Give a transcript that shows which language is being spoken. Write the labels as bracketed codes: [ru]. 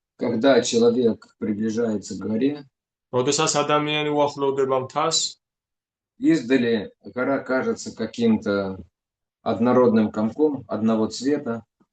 [ru] Когда человек приближается к горе, [ka] როდესაც ადამიანი უახლოვდება მთას, [ru] издали гора кажется каким-то однородным комком одного цвета,